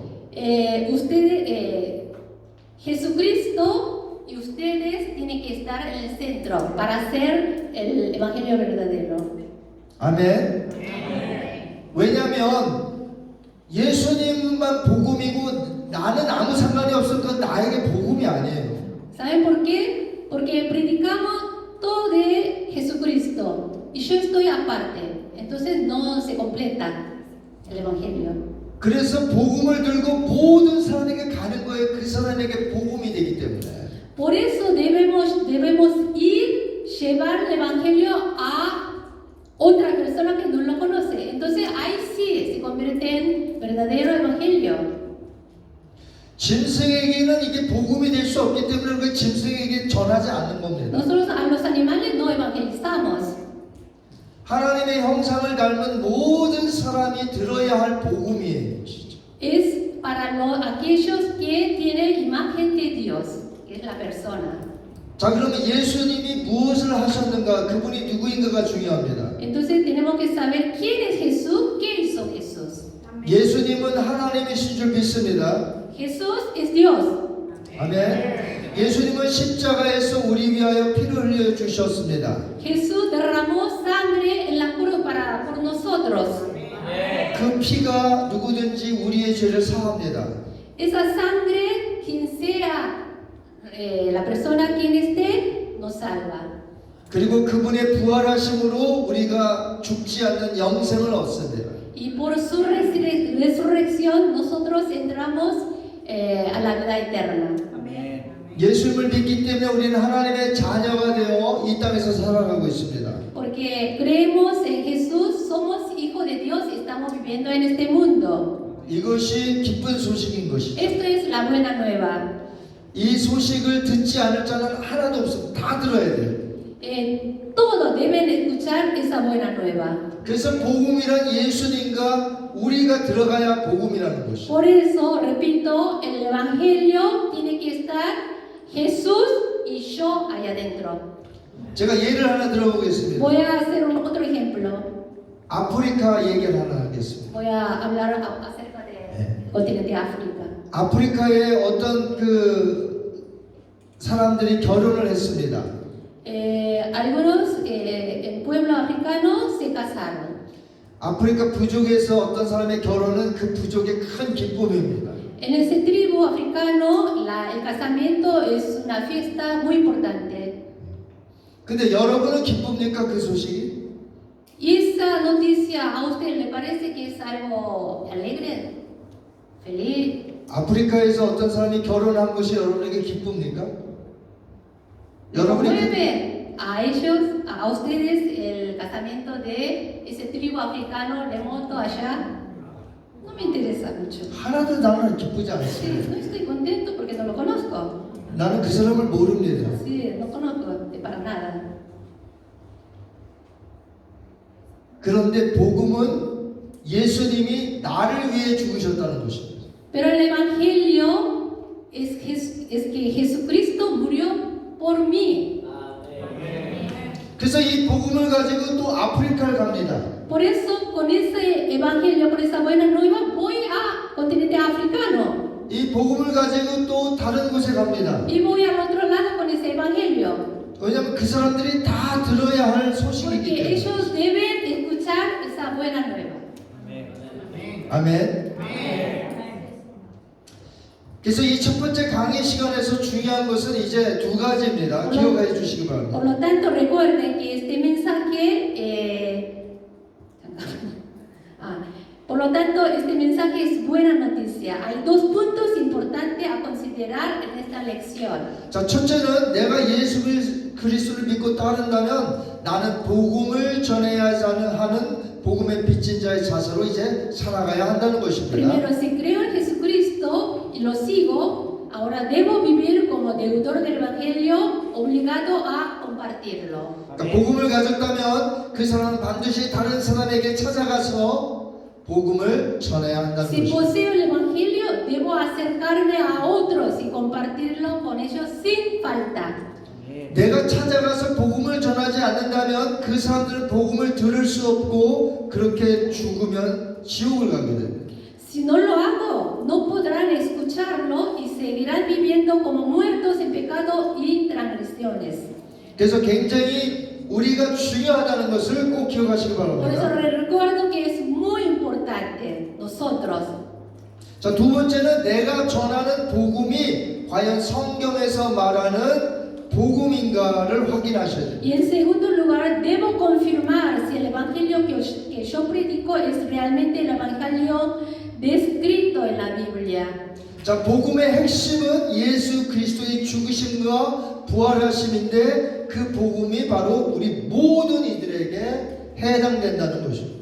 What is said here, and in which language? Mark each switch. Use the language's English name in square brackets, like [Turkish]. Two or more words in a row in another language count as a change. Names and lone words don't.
[Spanish] Ustedes, Jesucristo y ustedes tienen que estar en el centro para hacer el evangelio verdadero. [Korean] 아멘. 왜냐하면 예수님만 복음이고 나는 아무 상관이 없어. 그건 나에게 복음이 아니에요. [Spanish] ¿Saben por qué? Porque predicamos todo de Jesucristo y yo estoy aparte. Entonces no se completa el evangelio. [Korean] 그래서 복음을 들고 모든 사람에게 가는 거예요. 그 사람에게 복음이 되기 때문에. [Spanish] Por eso debemos ir, llevar el evangelio a otra persona que no lo conoce. Entonces ahí sí se convierte en verdadero evangelio. [Korean] 짐승에게는 이게 복음이 될 수 없기 때문에 그 짐승에게 전하지 않는 겁니다. [Spanish] Nosotros a los animales no evangelizamos. [Korean] 하나님의 형상을 닮은 모든 사람이 들어야 할 복음이에요. [Spanish] Es para aquellos que tienen imagen de Dios, que es la persona. [Korean] 자, 그러면 예수님이 무엇을 하셨는가, 그분이 누구인가가 중요합니다. [Spanish] Entonces tenemos que saber quién es Jesús, qué hizo Jesús. [Korean] 예수님은 하나님이신 줄 믿습니다. [Spanish] Jesús es Dios. [Korean] 아멘. 예수님은 십자가에서 우리 위하여 피를 흘려 주셨습니다. [Spanish] Jesús derramó sangre en la cruz por nosotros. [Korean] 그 피가 누구든지 우리의 죄를 사합니다. [Spanish] Esa sangre, quien sea la persona quien esté, nos salva. [Korean] 그리고 그분의 부활하심으로 우리가 죽지 않는 영생을 얻습니다. [Spanish] Y por su resurrección nosotros entramos a la vida eterna. [Korean] 예수님을 믿기 때문에 우리는 하나님의 자녀가 되어 이 땅에서 살아가고 있습니다. [Spanish] Porque creemos en Jesús, somos hijos de Dios y estamos viviendo en este mundo. [Korean] 이것이 기쁜 소식인 것이죠. [Spanish] Esto es la buena nueva. [Korean] 이 소식을 듣지 않을 자는 하나도 없습니다. 다 들어야 돼요. [Spanish] Todos deben escuchar esa buena nueva. [Korean] 그래서 복음이란 예수님과 우리가 들어가야 복음이라는 것이죠. [Spanish] Por eso, repito, el Evangelio tiene que estar Jesús y yo allá adentro. [Korean] 제가 예를 하나 들어보겠습니다. [Spanish] Voy a hacer otro ejemplo. [Korean] 아프리카 얘기를 하나 하겠습니다. [Spanish] Voy a hablar acerca del continente de África. [Korean] 아프리카에 어떤 사람들이 결혼을 했습니다. [Spanish] Algunos en pueblo africano se casaron. [Korean] 아프리카 부족에서 어떤 사람의 결혼은 그 부족의 큰 기쁨입니다. [Spanish] En ese tribu africano, el casamiento es una fiesta muy importante. [Korean] 근데 여러분은 기쁩니까 그 소식이? [Spanish] ¿Y esa noticia a usted le parece que es algo alegre? ¿Feliz? [Korean] 아프리카에서 어떤 사람이 결혼한 것이 여러분에게 기쁩니까? [Spanish] ¿Mueve a ellos, a ustedes, el casamiento de ese tribu africano remoto allá? No me interesa mucho. [Korean] 하나도 나는 기쁘지 [Spanish] Sí, [Korean] 않습니다. [Spanish] no estoy contento porque no lo conozco. [Korean] 나는 그 사람을 모릅니다. [Spanish] Sí, no conozco para nada. [Korean] 그런데 복음은 예수님이 나를 위해 죽으셨다는 것입니다. [Spanish] Pero el Evangelio es que Jesucristo murió por mí. [Korean] 그래서 이 복음을 가지고 또 아프리카를 갑니다. [Spanish] Por eso, con ese Evangelio, con esa buena nueva, voy a continente africano. [Korean] 이 복음을 가지고 또 다른 곳에 갑니다. [Spanish] Y voy al otro lado con ese Evangelio. [Korean] 왜냐하면 그 사람들이 다 들어야 할 소식이기 [Spanish] Porque [Korean] 때문에. [Spanish] ellos deben escuchar esa buena nueva. [Korean] 아멘. 그래서 이 첫 번째 강의 시간에서 중요한 것은 이제 두 가지입니다. 기억해 주시기 바랍니다. [Spanish] Por lo tanto, recuerden que este mensaje, por lo tanto, este mensaje es buena noticia. Hay dos puntos importantes a considerar en esta lección. [Korean] 자, 첫째는 내가 예수 그리스도를 믿고 따른다면 나는 복음을 전해야 하는 복음의 빚진 자의 자세로 이제 살아가야 한다는 것입니다. [Spanish] Primero, si creo en Jesucristo y lo sigo, ahora debo vivir como deudor del Evangelio, obligado a compartirlo. [Korean] 그러니까 복음을 가졌다면 그 사람은 반드시 다른 사람에게 찾아가서 복음을 전해야 한다는 [Spanish] Si [Korean] 것입니다. [Spanish] poseo el Evangelio, debo acercarme a otros y compartirlo con ellos sin falta. [Korean] 내가 찾아가서 복음을 전하지 않는다면 그 사람들은 복음을 들을 수 없고 그렇게 죽으면 지옥을 가게 됩니다. [Spanish] Si no lo hago, no podrán escucharlo y seguirán viviendo como muertos en pecado y transgresiones. [Korean] 그래서 굉장히 우리가 중요하다는 것을 꼭 기억하시기 [Spanish] Por eso [Korean] 바랍니다. [Spanish] les recuerdo que es muy importante nosotros. [Korean] 자, 두 번째는 내가 전하는 복음이 과연 성경에서 말하는 복음인가를 확인하셔야 돼요. [Spanish] Y en segundo lugar, debo confirmar si el evangelio que yo predico es realmente el evangelio descrito en la Biblia. [Korean] 자, 복음의 핵심은 예수 그리스도의 죽으심과 부활하심인데 그 복음이 바로 우리 모든 이들에게 해당된다는 것입니다.